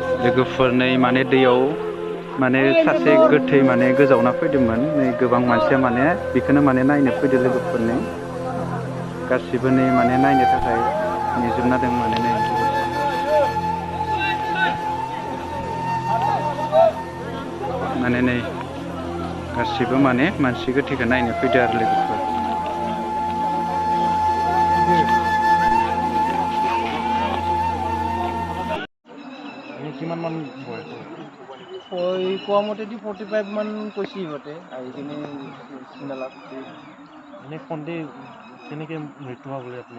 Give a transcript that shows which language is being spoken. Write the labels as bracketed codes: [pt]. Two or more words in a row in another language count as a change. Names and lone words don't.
[brx] लोगोफोरनै माने दैयाव माने सासे गोथै माने गोजावना फैदोंमोन नै गोबां मानसिया माने बेखौनो माने नायनो फैदो लोगोफोरनै गासिबो नै माने नायनो थाखाय नेजोबना दं माने नै माने नै गासिबो माने मानसि गोथैखौ नायनो फैदो आरो लोगोफोर [as] কিমান মান বয়স কোৱা মতেদি 45 মান কৈছে ইহঁতে আহি কিনে চিনালাত মানে সন্দেহ কেনেকৈ মৃত্যু হোৱা বুলি আপুনি